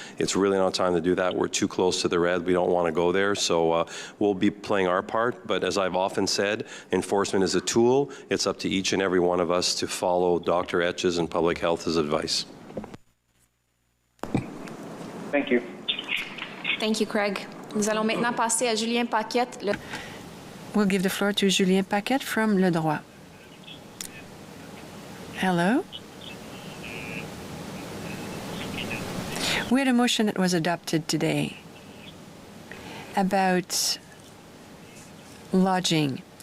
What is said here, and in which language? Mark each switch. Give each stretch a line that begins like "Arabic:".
English: It's really not time to do that. We're too close to the red. We don't want to go there. So we'll be playing our part. But as I've often said, enforcement is a tool. It's up to each and every one of us to follow Dr. Etches and Public Health's advice. Thank you. Thank you, Craig.
French: Nous allons maintenant passer à Julien Paquette.
English: We'll give the floor to Julien Paquette from Le Droit. Hello. We had a motion that was adopted today about lodging.